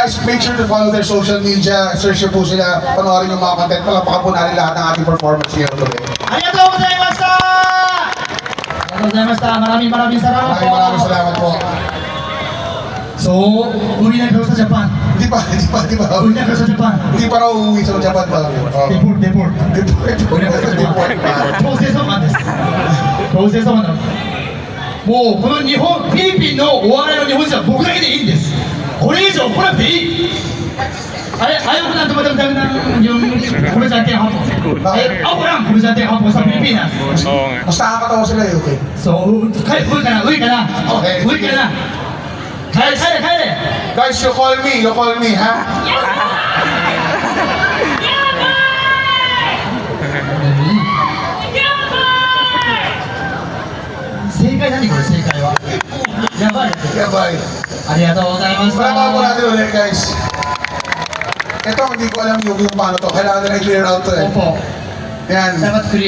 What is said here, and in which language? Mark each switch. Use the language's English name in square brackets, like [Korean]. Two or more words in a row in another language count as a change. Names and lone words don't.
[English] make sure to follow their social media. [Filipino] Search nyo po sila, panoorin yung mga content. Palapakan po natin lahat ng ating performance ngayon today. [Japanese] ありがとうございました！ありがとうございました! [Filipino] Maraming salamat po! Maraming salamat po. So, uwi na kayo sa Japan. Hindi pa. Uwi na kayo sa Japan. Hindi pa raw uuwi sa Japan pa. Deport. Deport pa. [Japanese] 強制送還です。強制送還なの。もうこの日本、フィリピンのお笑いの日本人は僕だけでいいんです。これ以上来なくていい。 [Filipino] Ayaw ko na tumatagdag ng yung komedyante ang hapon. Ako lang komedyante ang hapon sa Pilipinas. Mas nakakatawa sila eh, okay? So, uwi ka na. Okay. Uwi ka na. Kaya. Guys, [English] you call me, ha? Yabay. [Japanese] ありがとうございました. [Filipino] Palama po natin ulit, guys. Ito, hindi ko alam yung paano to. Kailangan na i- [English] clear out [Filipino] to eh. Opo. Yan. Dapat clear.